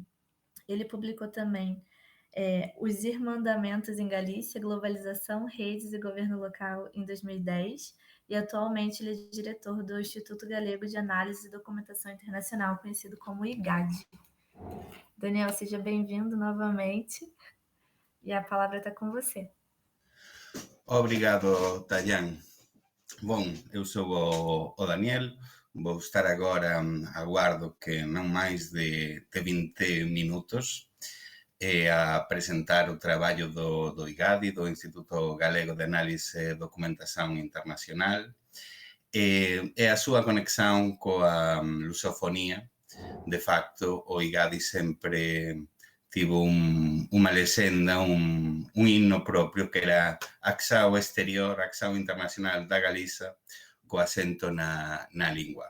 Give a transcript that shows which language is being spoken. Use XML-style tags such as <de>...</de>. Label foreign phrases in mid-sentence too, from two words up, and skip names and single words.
<pt>Ele publicou também Os Irmandamentos em Galícia, Globalização, Redes e Governo Local, em 2010, e atualmente ele é diretor do Instituto Galego de Análise e Documentação Internacional, conhecido como IGAD. Daniel, seja bem-vindo novamente, e a palavra está com você. Obrigado, Tallán. Bom, eu sou o Daniel, vou estar agora,</pt> <gl>aguardo que non máis de 20 minutos, a presentar o traballo do IGADI, do Instituto Galego de Análise e Documentación Internacional, e a súa conexión coa lusofonía. De facto, o IGADI sempre tivo unha lexenda, un himno propio que era Axao Exterior, Axao Internacional da Galiza, co acento na lingua.</gl>